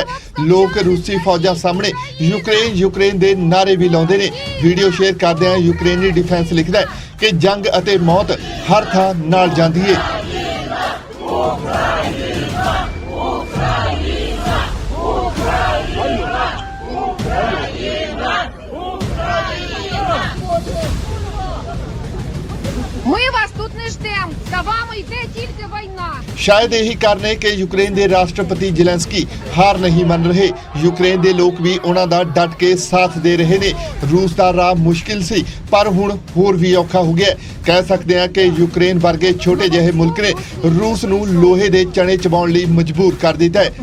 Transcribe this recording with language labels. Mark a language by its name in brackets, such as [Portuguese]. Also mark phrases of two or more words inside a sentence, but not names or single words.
[Punjabi] ਲੋਕ ਰੂਸੀ ਫੌਜਾਂ ਸਾਹਮਣੇ ਯੂਕਰੇਨ ਦੇ ਨਾਰੇ ਵੀ ਲਾਉਂਦੇ ਨੇ। ਵੀਡੀਓ ਸ਼ੇਅਰ ਕਰਦਿਆਂ ਯੂਕਰੇਨੀ ਡਿਫੈਂਸ ਲਿਖਦਾ ਹੈ ਕਿ ਜੰਗ ਅਤੇ ਮੌਤ ਹਰ ਥਾਂ ਨਾਲ ਜਾਂਦੀ ਹੈ। [Ukrainian] Ми вас тут не ждемо. За вами йде тільки війна. [Punjabi] ਸ਼ਾਇਦ ਇਹੀ ਕਾਰਨ ਹੈ ਕਿ ਯੂਕਰੇਨ ਦੇ ਰਾਸ਼ਟਰਪਤੀ ਜ਼ੈਲੈਂਸਕੀ ਹਾਰ ਨਹੀਂ ਮੰਨ ਰਹੇ। ਯੂਕਰੇਨ ਦੇ ਲੋਕ ਵੀ ਉਹਨਾਂ ਦਾ ਡਟ ਕੇ ਸਾਥ ਦੇ ਰਹੇ ਨੇ। ਰੂਸ ਦਾ ਰਾਹ ਮੁਸ਼ਕਿਲ ਸੀ ਪਰ ਹੁਣ ਹੋਰ ਵੀ ਔਖਾ ਹੋ ਗਿਆ। ਕਹਿ ਸਕਦੇ ਹਾਂ ਕਿ ਯੂਕਰੇਨ ਵਰਗੇ ਛੋਟੇ ਜਿਹੇ ਮੁਲਕ ਨੇ ਰੂਸ ਨੂੰ ਲੋਹੇ ਦੇ ਚਣੇ ਚਬਾਉਣ ਲਈ ਮਜਬੂਰ ਕਰ ਦਿੱਤਾ ਹੈ।